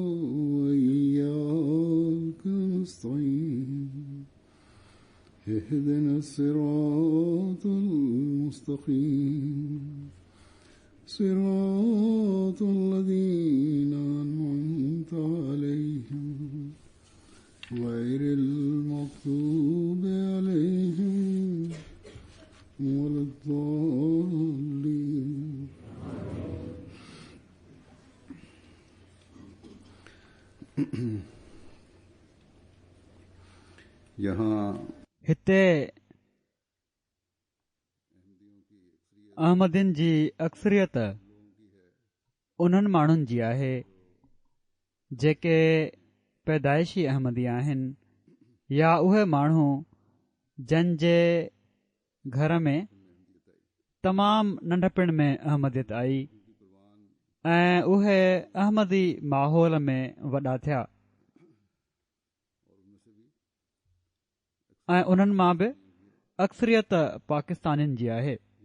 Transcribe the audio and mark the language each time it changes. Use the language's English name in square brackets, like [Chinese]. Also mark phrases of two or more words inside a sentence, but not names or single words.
[Arabic] وإياك نستعين اهدنا الصراط المستقيم صراط الذين أنعمت عليهم غير المغضوب عليهم ولا الضالين. [Hindi] यहाँ [Sindhi] हिते अहमदीन जी अक्सरियत उन्हनि माण्हुनि जी आहे जेके पैदाइशी अहमदी आहिनि या उहे माण्हू जंहिंजे घर में तमामु नंढपिण में अहमदियत आई ऐं उहे अहमदी माहौल में वॾा थिया ऐं उन्हनि मां बि अक्सरियत पाकिस्तानियुनि जी आहे